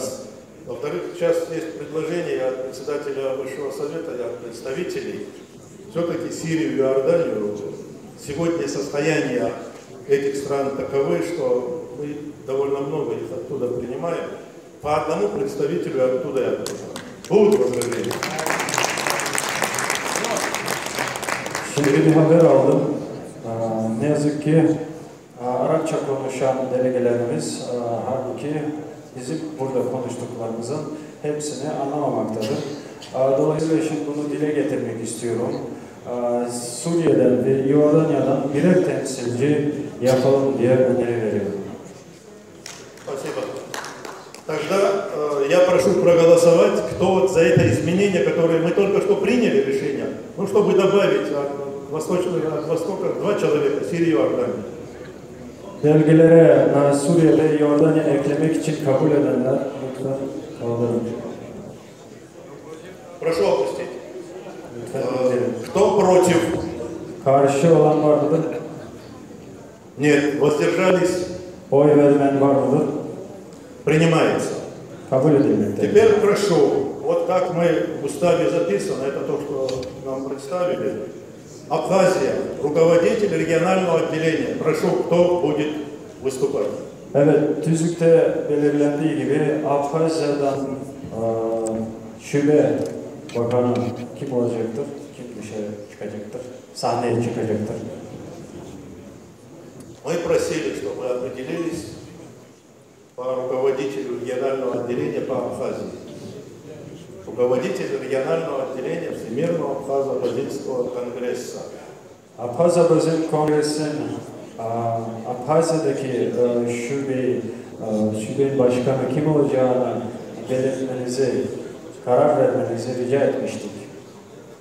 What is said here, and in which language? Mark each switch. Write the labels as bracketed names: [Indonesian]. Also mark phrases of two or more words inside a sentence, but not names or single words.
[Russian] Во-вторых, сейчас есть предложение от председателя Высшего Совета и от представителей, все-таки Сирию и Иорданию, сегодня состояние этих стран таковы, что мы довольно много их оттуда принимаем, по одному представителю оттуда и оттуда. Будут возражения? [Turkish] Şimdi bir haber aldım. Ne yazık ki Arapça konuşan delegelerimiz halbuki bizim burada konuştuklarımızın hepsini anlamamaktadır. Dolayısıyla şimdi bunu dile getirmek istiyorum. Suriye'den ve Yordanya'dan birer temsilci yapalım diye öneri veriyorum. [Russian] Спасибо. Тогда я прошу проголосовать, кто вот за это изменение, которое мы только что приняли решение, ну, чтобы добавить от Востока 2 человека, Сирию и Иорданию. [Turkish] Belgelere Suriye ve Yordanya eklemek için kabul edenler lütfen kaldırın. [Russian] Прошу опустить. [Turkish] Lütfen indirin. [Russian] Кто против? [Turkish] Karşı olan var mıdır? [Russian] Нет. Воздержались? [Turkish] Oy vermeyen var mıdır? [Russian] Принимается. [Turkish] Kabul edilmektedir. [Russian] Теперь прошу, вот как мы в уставе записано, это то, что нам представили, Абхазия, руководитель регионального отделения. Прошу, кто будет выступать? [Turkish] Evet, tüzükte belirlendiği gibi Abhazya'dan şube bakanı kim olacaktır? Kim dışarı çıkacaktır? Sahneye çıkacaktır. [Russian] Мы просили, чтобы определились по руководителю регионального отделения по Абхазии. Руководитель регионального отделения Всемирного Абхазо-Базильского конгресса. [Turkish] Abhazya-Bazil Kongresi'nin Abhazya'daki şubenin başkanı kim olacağını belirtmenizi, karar vermenizi rica etmiştik.